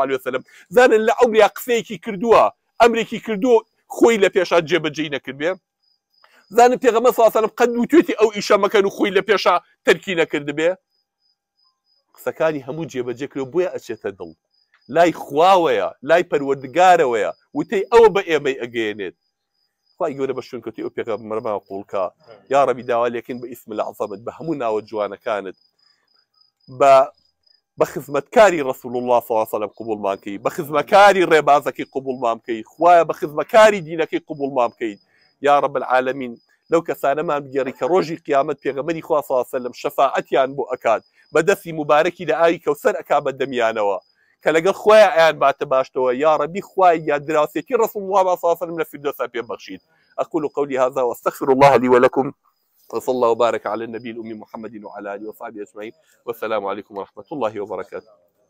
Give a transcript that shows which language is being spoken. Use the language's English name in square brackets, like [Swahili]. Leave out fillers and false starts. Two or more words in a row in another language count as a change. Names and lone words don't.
[Arabic] عليه وسلم [Central Kurdish] زانن لە عمریا قسەیەکی کردووە ئەمرێکی کردو خۆی لە پێشا جێبەجێی نەکردبێ زانن پێغەمبەر [Arabic] صلی الله عليه وسلم [Central Kurdish] قەد وتوێتی ئەو ئیشە مەکەن و خۆی لە پێشا تەرکی نەکردبێ قسەکانی هەموو جێبەجێ کردو بۆیە ئەچێتە دڵ لای خواوەیە لای پەروەردگارەوەیە وتەی ئەوە بە ئێمەی ئەگەیەنێت خوای گەورە بە شوێنکەوتەی ئەو پێغەمبەرمان قوڵکە یا ڕەبی داوا لێکن بە ئیسم العەظەمت بە هەموو ناوە جوانەکانت بە خزمەتکاری [Arabic] ڕەسوڵ الله صلی الله عليه وسلم [Central Kurdish] قبوڵمان کەی بە خزمەتکاری ڕێبازەکەی قبوڵمان بکەی خوایە بە خزمەتکاری دینەکەی قبوڵمان بکەیت یا [Arabic] رب العالمین [Central Kurdish] لەو کەسانەمان بگەڕی کە ڕۆژی قیامەت پێغەمبەری خوا [Arabic] صلی الله عليه وسلم [Central Kurdish] شەفاعەتیان بۆ ئەکات بە دەستی مبارەکی لە ئاوی کەوسەر ئەکا بە دەمیانەوە کە لەگەڵ خۆیان ئەیان باتە باشتەوە یا ربی خوای یا دراوسێتی [Arabic] ڕەسوڵ الله صلی الله عليه وسلم [Central Kurdish] لە فردۆسا پێبەخشید [Arabic] أقول قولي هذا واستغفر الله لي ولكم وصلى الله وبارك على النبي الأمي محمد وعلى آله وصحبه أجمعين والسلام عليكم ورحمة الله وبركاته.